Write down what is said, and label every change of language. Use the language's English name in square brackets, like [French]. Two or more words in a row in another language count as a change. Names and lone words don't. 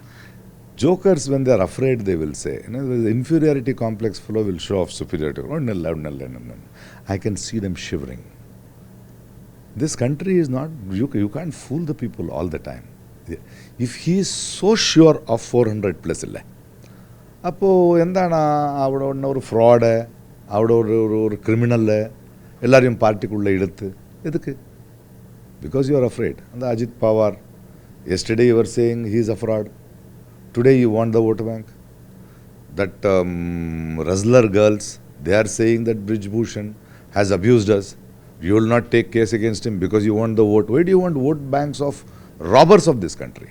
[English] Jokers, when they are afraid, they will say, the inferiority complex fellow will show off superiority. I can see them shivering. This country is not, you can't fool the people all the time. If he is so sure of 400 plus, [Tamil] அப்போ என்டனா அவட ஒரு fraud, அவட ஒரு criminal, எல்லாரும் party குள்ள இடுத்து. எதுக்கு? [English] Because you are afraid. And Ajit Pawar, yesterday you were saying he is a fraud. Today you want the vote bank. That Ruzler girls, they are saying that Bridge Bhushan has abused us. You will not take case against him because you want the vote. Why do you want vote banks of robbers of this country?